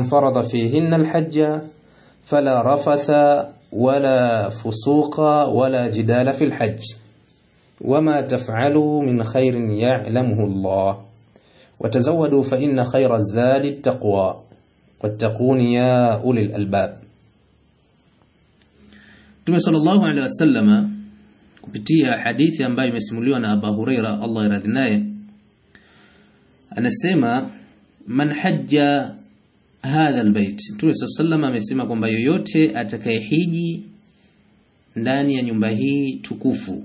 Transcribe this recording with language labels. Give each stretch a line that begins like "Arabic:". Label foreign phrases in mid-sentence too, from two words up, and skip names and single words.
Arabic: فرض فيهن الحج فلا رفث ولا فسوق ولا جدال في الحج وما تفعلوا من خير يعلمه الله وتزودوا فإن خير الزاد التقوى واتقون يا أولي الألباب.
Swahili: Mtume
Arabic: صلى الله عليه وسلم
Swahili: kupitia hadithi ambayo imesimuliwa na Abu Huraira Allah iradhi naye anasema
Arabic: من حج هذا البيت.
Swahili: Mtume sallallahu amesema kwamba yoyote atakayehiji ndani ya nyumba hii tukufu.